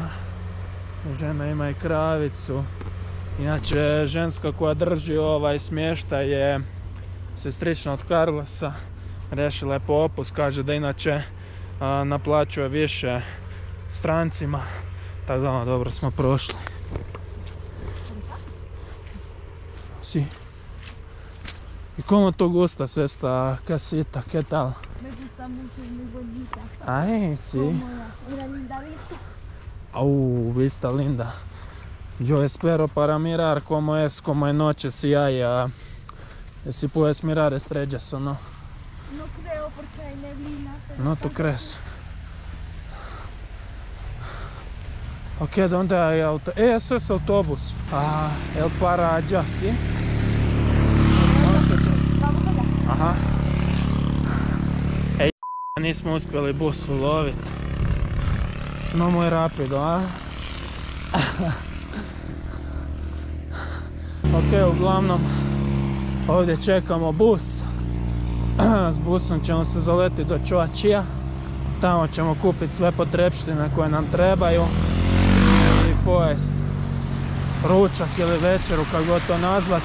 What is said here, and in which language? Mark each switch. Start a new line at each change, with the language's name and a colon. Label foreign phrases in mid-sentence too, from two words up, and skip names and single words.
Croatian: Žena ima i kravicu. Inače, ženska koja drži ovaj smještaj je sestrična od Carlosa. Rešila je popust, kaže da inače naplaćuje više strancima. Tako da dobro smo prošli.
Spanish: Si. ¿Y cómo te gusta esta casita? ¿Qué tal? Me gusta mucho, es muy bonita. Ay, sí. Cómoda, una linda vista. Vista linda. Yo espero para mirar cómo es noche, si hay, si puedes mirar estrellas o no. No creo porque hay neblina. Pero ¿No tú crees? Ok, ¿dónde hay auto? Eso es autobús. Él para allá, ¿sí? vamos allá. Aha.
Croatian: Ej, nismo uspjeli bus uloviti.
Spanish: No muy rápido, a?
Croatian: Ok, uglavnom, ovdje čekamo bus. S busom ćemo se zaletiti do Čoačija. Tamo ćemo kupiti sve potrepštine koje nam trebaju. I pojest ručak ili večeru, kako god to nazvat.